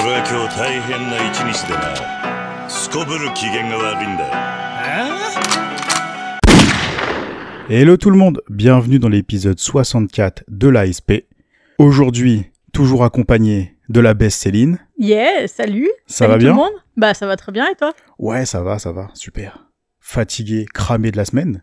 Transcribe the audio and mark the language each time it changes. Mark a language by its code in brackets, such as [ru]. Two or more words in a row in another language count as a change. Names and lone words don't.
[ja] 今日大変な一日でな。すこぶる機嫌が悪いんだよ。 [fr] Hello tout le monde, bienvenue dans l'épisode 64 de l'ASP. Aujourd'hui, toujours accompagné de la best Céline. Yeah, salut. Ça salut va bien tout le monde. Bah ça va très bien et toi? Ouais, ça va, super. Fatigué, cramé de la semaine.